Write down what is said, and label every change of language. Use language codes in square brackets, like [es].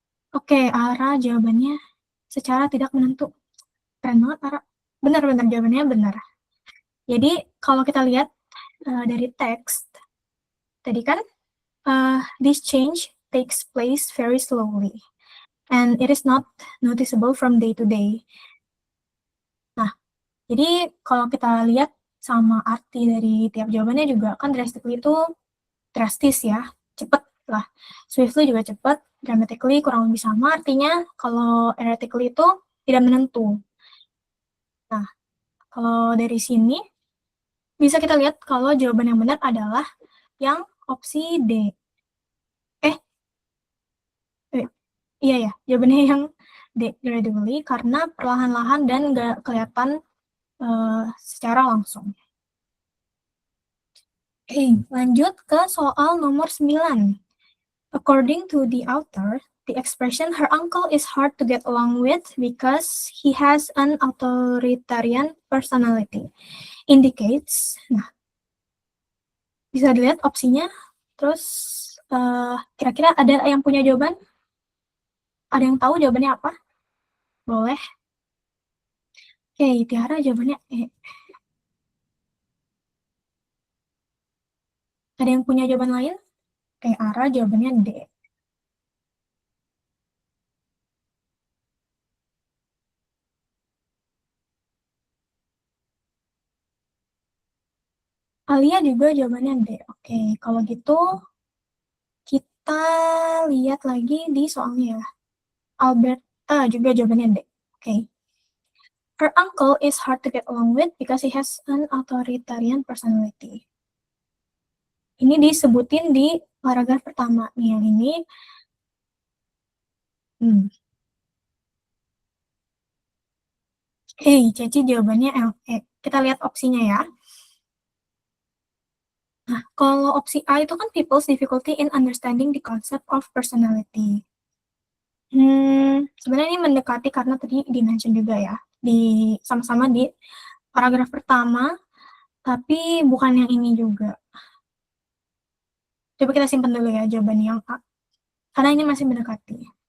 [id] Oke, Ara jawabannya secara tidak menentu. Keren banget, Ara. Benar, jawabannya benar. Jadi, kalau kita lihat dari teks, tadi kan, [en] this change takes place very slowly, and it is not noticeable from day to day. [id] Nah, jadi kalau kita lihat sama arti dari tiap jawabannya juga, kan drastically itu drastis ya, cepet lah. Swiftly juga cepet, dramatically kurang lebih sama artinya, kalau erratically itu tidak menentu. Nah, kalau dari sini, bisa kita lihat kalau jawaban yang benar adalah yang opsi D. Iya ya, jawabannya yang D, gradually, karena perlahan-lahan dan nggak kelihatan secara langsung. Lanjut ke soal nomor 9. [en] According to the author, the expression her uncle is hard to get along with because he has an authoritarian personality indicates. [id] Nah, bisa dilihat opsinya. Terus kira-kira ada yang punya jawaban? Ada yang tahu jawabannya apa? Boleh. Oke, Tiara jawabannya E. Ada yang punya jawaban lain? Oke, Ara jawabannya D. Alia juga jawabannya D. Oke, kalau gitu kita lihat lagi di soalnya ya. Alberta juga jawabannya D. Oke. [en] Her uncle is hard to get along with because he has an authoritarian personality. [id] Ini disebutin di paragraf pertama nih yang ini. Oke, Ceci jawabannya L. Kita lihat opsinya ya. Nah, kalau opsi A itu kan [en] people's difficulty in understanding the concept of personality. [id] Sebenarnya ini mendekati karena tadi di-mention juga ya, di sama-sama di paragraf pertama, tapi bukan yang ini juga. Coba kita simpan dulu ya jawaban yang A, karena ini masih mendekati.